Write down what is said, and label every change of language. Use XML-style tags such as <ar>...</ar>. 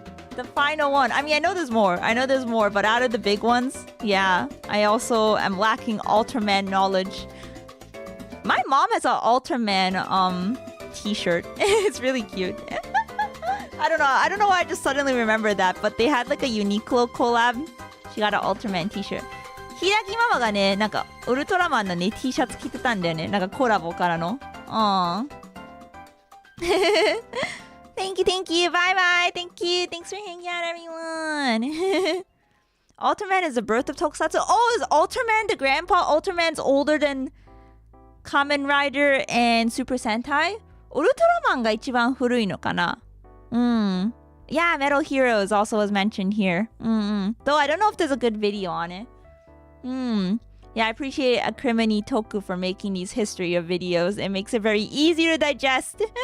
<en>The final one. I mean, I know there's more, but out of the big ones, yeah, I also am lacking Ultraman knowledge. My mom has an Ultraman t-shirt. It's really cute. I don't know why I just suddenly remembered that, but they had like a Uniqlo collab. She got an Ultraman t-shirt.</en> <ja>Hiiragi ママがね、なんかウルトラマンのね T シャツ着てたんだよね。なんかコラボからの。</ja> <en>Thank you. Bye. Thank you. Thanks for hanging out, everyone. Ultraman is the birth of Tokusatsu. Oh, is Ultraman the grandpa? Ultraman's older than Kamen Rider and Super Sentai?</en> <ja>ウルトラマンが一番古いのかな?</ja> <en>Yeah, Metal Heroes also was mentioned here. Though I don't know if there's a good video on it. Yeah, I appreciate Acrimony Toku for making these history of videos. It makes it very easy to digest.</en>